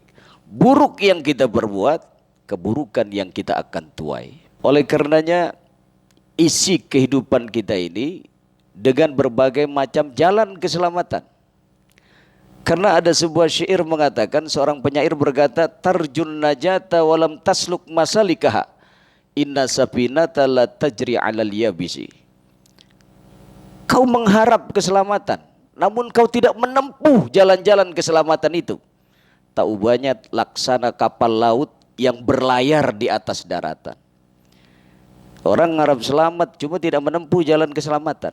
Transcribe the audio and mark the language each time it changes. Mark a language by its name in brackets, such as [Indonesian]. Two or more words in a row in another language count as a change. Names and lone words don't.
[Indonesian] Buruk yang kita perbuat, keburukan yang kita akan tuai. Oleh karenanya isi kehidupan kita ini dengan berbagai macam jalan keselamatan. Karena ada sebuah syair mengatakan, seorang penyair berkata, [Arabic] ترجو النجاة ولم تسلك مسالكها، إن السفينة لا تجري على اليبس. [Indonesian] Kau mengharap keselamatan, namun kau tidak menempuh jalan-jalan keselamatan itu. Tak ubahnya laksana kapal laut yang berlayar di atas daratan. Orang mengharap selamat cuma tidak menempuh jalan keselamatan.